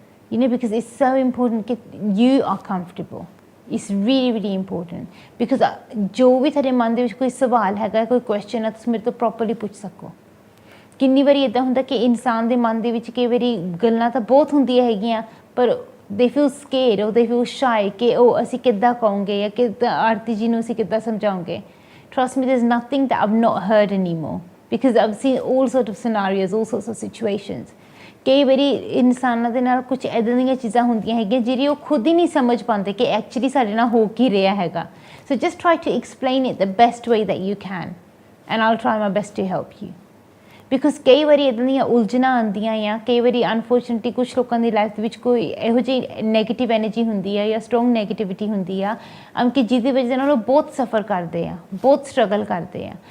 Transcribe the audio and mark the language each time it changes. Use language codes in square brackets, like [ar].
[en] You know because it's so important ਕਿ you are comfortable. It's really really important, because [pa] ਜੋ ਵੀ ਤੁਹਾਡੇ ਮਨ ਦੇ ਵਿੱਚ ਕੋਈ ਸਵਾਲ ਹੈਗਾ, ਕੋਈ ਕੁਐਸਚਨ ਹੈ, ਤੁਸੀਂ ਮੇਰੇ ਤੋਂ ਪ੍ਰੋਪਰਲੀ ਪੁੱਛ ਸਕੋ। ਕਿੰਨੀ ਵਾਰੀ ਇੱਦਾਂ ਹੁੰਦਾ ਕਿ ਇਨਸਾਨ ਦੇ ਮਨ ਦੇ ਵਿੱਚ ਕਈ ਵਾਰੀ ਗੱਲਾਂ ਤਾਂ ਬਹੁਤ ਹੁੰਦੀਆਂ ਹੈਗੀਆਂ, ਪਰ [en] they feel scared, [pa] ਉਹ [en] they feel shy [pa] ਕਿ ਉਹ ਅਸੀਂ ਕਿੱਦਾਂ ਕਹੋਗੇ ਜਾਂ ਕਿੱਦਾਂ ਆਰਤੀ ਜੀ ਨੂੰ ਅਸੀਂ ਕਿੱਦਾਂ ਸਮਝਾਉਂਗੇ। [en] Trust me, there is nothing that I've not heard anymore, because I've seen all sort of scenarios, all sorts of situations. [pa] ਕਈ ਵਾਰੀ ਇਨਸਾਨਾਂ ਦੇ ਨਾਲ ਕੁਝ ਇੱਦਾਂ ਦੀਆਂ ਚੀਜ਼ਾਂ ਹੁੰਦੀਆਂ ਹੈਗੀਆਂ ਜਿਹੜੀ ਉਹ ਖੁਦ ਹੀ ਨਹੀਂ ਸਮਝ ਪਾਉਂਦੇ ਕਿ ਐਕਚੁਅਲੀ ਸਾਡੇ ਨਾਲ ਹੋ ਕੀ ਰਿਹਾ ਹੈਗਾ। [en] So just try to explain it the best way that you can, and I'll try my best to help you. [pa] Because ਕਈ ਵਾਰੀ ਇੱਦਾਂ ਦੀਆਂ ਉਲਝਣਾਂ ਆਉਂਦੀਆਂ ਆ, ਕਈ ਵਾਰੀ ਅਨਫੋਰਚੁਨੇਟਲੀ ਕੁਛ ਲੋਕਾਂ ਦੀ ਲਾਈਫ ਦੇ ਵਿੱਚ ਕੋਈ ਇਹੋ ਜਿਹੀ ਨੈਗੇਟਿਵ ਐਨਰਜੀ ਹੁੰਦੀ ਆ ਜਾਂ ਸਟਰੋਂਗ ਨੈਗੇਟਿਵਿਟੀ ਹੁੰਦੀ ਆ ਕਿ ਜਿਹਦੀ ਵਜ੍ਹਾ ਨਾਲ ਉਹ ਬਹੁਤ ਸਫਰ ਕਰਦੇ ਆ, ਬਹੁਤ ਸਟਰਗਲ ਕਰਦੇ ਆ।